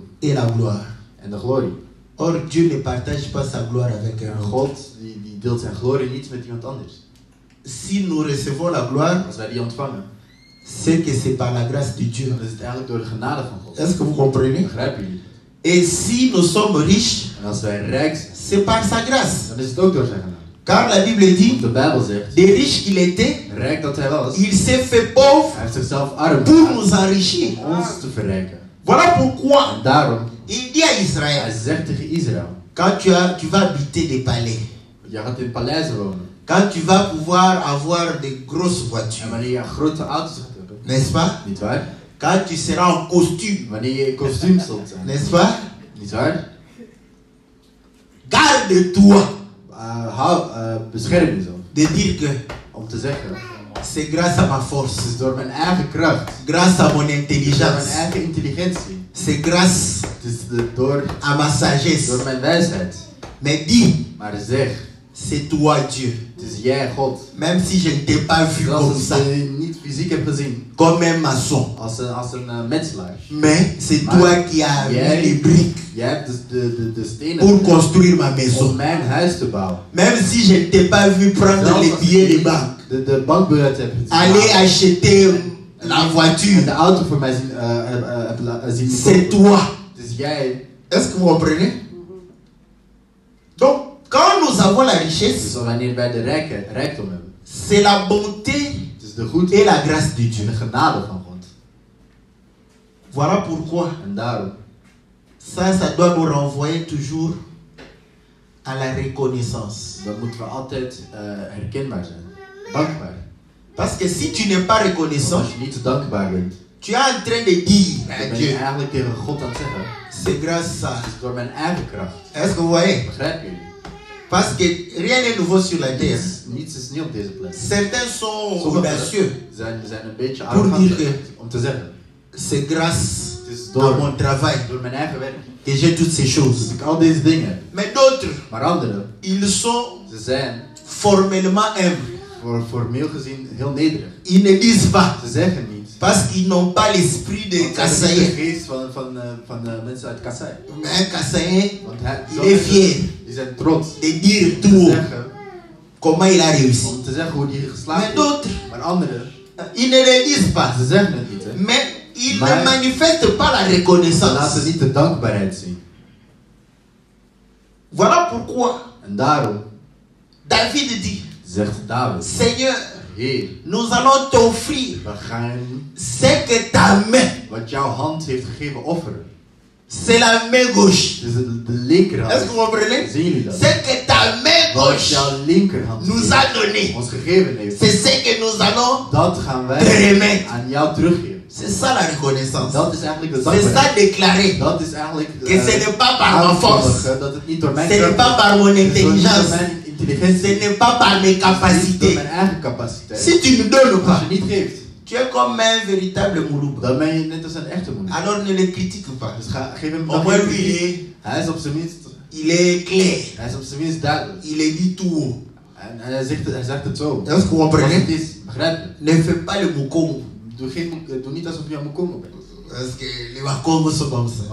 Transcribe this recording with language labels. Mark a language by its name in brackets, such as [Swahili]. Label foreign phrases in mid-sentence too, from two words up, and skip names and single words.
[French] et la gloire. [Dutch] en de glorie. [French] Or, Dieu ne partage pas sa gloire avec un [Dutch] En [French] autre. [Dutch] God die deelt zijn glorie niet met iemand anders. [French] Si nous recevons la gloire, [Dutch] Als wij die ontvangen, [French] c'est que c'est par la grâce de Dieu. [Dutch] dan is het eigenlijk door de genade van God. [French] Est-ce que vous comprenez? [Dutch] Begrijpen jullie? [French] Et si nous sommes riches, [Dutch] En als wij rijk zijn, [French] c'est par sa grâce. [Dutch] dan is het ook door zijn genade. [French] Car la Bible dit, [Dutch] De Bijbel zegt, [French] des riches qu'il était, [Dutch] rijk dat hij was, [French] il s'est fait pauvre [Dutch] hij heeft zichzelf arm [French] pour [Dutch] gemaakt [French] nous enrichir. [Dutch] om ons te verrijken. [French] Voilà pourquoi [Dutch] En daarom, [French] il dit à [Dutch] hij [French] Israël, [Dutch] zegt tegen Israël, [French] quand tu vas habiter des palais, [Dutch] je gaat in paleizen wonen. [French] quand tu vas pouvoir avoir de grosses [Dutch] En [French] voitures, [Dutch] wanneer je grote auto's gaat hebben, [French] n'est-ce pas? [Dutch] niet waar? [French] Quand tu seras en costume, [Dutch] Wanneer je in kostuum zult zijn, [French] n'est-ce pas? [Dutch] niet waar? [French] Garde-toi [Dutch] Bescherm jezelf. [French] de dire que [Dutch] Om te zeggen, [French] c'est grâce à ma [Dutch] het [French] force, [Dutch] is door mijn eigen kracht, [French] grâce à mon [Dutch] door mijn [French] intelligence, [Dutch] eigen intelligentie, [French] c'est grâce [Dutch] het is door [French] à ma sagesse. [Dutch] mijn wijsheid. [French] Mais dis, [Dutch] Maar zeg, [French] c'est toi Dieu. [Dutch] het is jij God. [French] Même si je ne t'ai pas vu [Dutch] Zelfs [French] comme [Dutch] als [French] ça, [Dutch] je je niet fysiek hebt gezien, [French] comme un maçon, [Dutch] als een metselaar. [French] mais c'est [Dutch] Maar [French] toi qui as mis [Dutch] jij- [French] les briques [Dutch] Jij hebt de stenen [French] pour construire ma [Dutch] om [French] maison. [Dutch] mijn huis te bouwen. [French] Même si je ne t'ai pas vu prendre [Dutch] Zelfs [French] les [Dutch] als [French] billets [Dutch] je [French] de banque, [Dutch] de bankbiljet hebt [French] aller [Dutch] gemaakt [French] acheter la [Dutch] en [French] voiture, [Dutch] de auto voor mij zien [French] c'est [Dutch] kopen. [French] toi. [Dutch] Het is jij. [French] Est-ce que vous comprenez? Donc, quand nous avons la [Dutch] Dus [French] richesse, [Dutch] wanneer wij de rijkdom hebben, [French] c'est la bonté [Dutch] het is de goedheid [French] et la grâce de [Dutch] en [French] Dieu. [Dutch] de genade van God. [French] Voilà pourquoi [Dutch] En daarom, [French] ça doit nous renvoyer toujours à la reconnaissance. [Dutch] dan moeten we altijd herkenbaar zijn. Dankbaar. [French] Parce que si tu n'es pas [Dutch] Want [French] reconnaissant, [Dutch] als je niet dankbaar bent, [French] tu es en train de dire [Dutch] dan [French] à [Dutch] ben je [French] Dieu, [Dutch] eigenlijk tegen God aan het zeggen, [French] c'est grâce à... [Dutch] het is door mijn eigen kracht. [French] Est-ce que vous voyez? [Dutch] Begrijpen jullie? [French] Parce que rien n'est nouveau sur la terre. [Dutch] Niets is nieuw op deze plek. [French] Certains sont [Dutch] Sommigen [French] audacieux. [Dutch] zijn een beetje [French] Pour [Dutch] arrogant [French] dire [Dutch] om te zeggen, [French] c'est grâce [Dutch] het is [French] à [Dutch] door [French] mon travail [Dutch] door mijn eigen werk [French] que j'ai toutes ces choses. [Dutch] dat ik al deze dingen heb. [French] Mais d'autres, [Dutch] Maar anderen, [French] ils sont [Dutch] ze zijn [French] formellement humbles. [Dutch] formeel gezien heel nederig. [French] Ils ne disent pas. [Dutch] Ze zeggen niet. [French] Parce qu'ils n'ont pas l'esprit de [Dutch] Want ze hebben niet [French] Kassaïen. [Dutch] de geest van mensen uit Kassai. [French] Mais un Kassaïen, [Dutch] Want [French] il est fier [Dutch] die zijn trots [French] de dire [Dutch] te [French] tout haut [Dutch] zeggen, [French] comment il a réussi. [Dutch] om te zeggen hoe die [French] Mais [Dutch] geslaagd is. [French] d'autres, [Dutch] Maar anderen, [French] ils ne le disent pas. [Dutch] ze zeggen het niet. Hè. [French] Mais ils [Dutch] Maar- [French] ne manifestent pas la [Dutch] Ze laten [French] reconnaissance. [Dutch] niet de dankbaarheid zien. [French] Voilà pourquoi [Dutch] En daarom [French] David dit, [Dutch] zegt David, [French] Seigneur, [Dutch] Heer, [French] nous allons t'offrir [Dutch] we gaan [French] ce que ta main, [Dutch] wat jouw hand heeft gegeven offeren. [French] c'est la main gauche. [Dutch] Dus de linkerhand. [French] Est-ce que vous comprenez? [Dutch] Zien jullie dat? [French] Ce que ta main [Dutch] Wat [French] gauche [Dutch] jouw linkerhand [French] nous a donné, [Dutch] ons gegeven heeft, [French] c'est ce que nous allons [Dutch] dat gaan [French] te [Dutch] wij [French] remettre. [Dutch] aan jou teruggeven. [French] C'est ça la reconnaissance. [Dutch] Dat is eigenlijk de [French] C'est [Dutch] dankbaarheid. [French] ça déclarer [Dutch] Dat is eigenlijk [French] que ce n'est pas par ma force, [Dutch] aankondigen dat het niet door mijn [French] ce n'est [Dutch] kracht [French] pas [Dutch] is. [French] par mon [Dutch] Het is door niet door [French] intelligence, [Dutch] mijn intelligentie. [French] Ce n'est pas par mes [Dutch] Niet door [French] capacités. [Dutch] mijn eigen capaciteit. [French] Si tu ne donnes [Dutch] Als [French] pas, [Dutch] je niet geeft, [French] tu es comme un véritable moulouba. [Dutch] dan ben je net als een echte moeder. [French] Alors ne le critique pas. [Dutch] Dus geef hem [French] Au [Dutch] dan [French] moins [Dutch] geen [French] lui, [Dutch] kritiek. Hij is op zijn minst, [French] il est clair. [Dutch] hij is op zijn minst duidelijk. [French] Il est dit tout haut. [Dutch] En hij zegt het zo. [French] Est-ce que vous [Dutch] Als het [French] comprenez? [Dutch] is, begrijp je? [French] Ne fais pas le moukongo. [Dutch] Doe niet alsof je een moekongo bent. [French] Parce que les Bakongos sont comme ça.